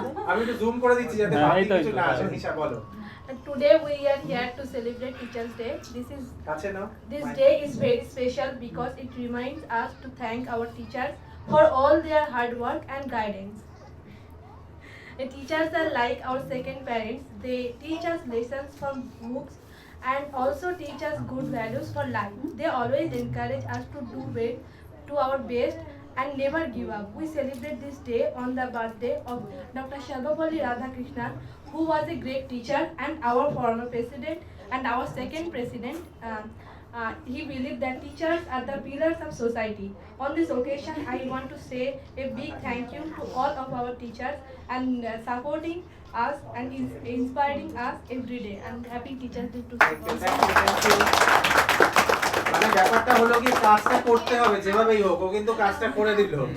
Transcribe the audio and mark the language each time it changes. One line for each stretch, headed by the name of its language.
Bangla: আমি একটু জুম করে দিচ্ছি যাতে বাকি কিছু না আসে। নিশা বলো।
English: Today we are here to celebrate Teachers' Day.
Bangla: কাছে নাও।
English: This day is very special because it reminds us to thank our teachers for all their hard work and guidance. The teachers are like our second parents. They teach us lessons from books and also teach us good values for life. They always encourage us to do our best and never give up. We celebrate this day on the birthday of Dr. Sarvapalli Radhakrishnan, who was a great teacher and our former president and our second president. He believed that teachers are the pillars of society. On this occasion, I want to say a big thank you to all of our teachers and supporting us and inspiring us every day. And happy Teachers Day to Thank you, thank you, thank you.
Bangla: মানে ব্যাপারটা হলো কি, কাজটা করতে হবে যেভাবেই হোক, ও কিন্তু কাজটা করে দিল।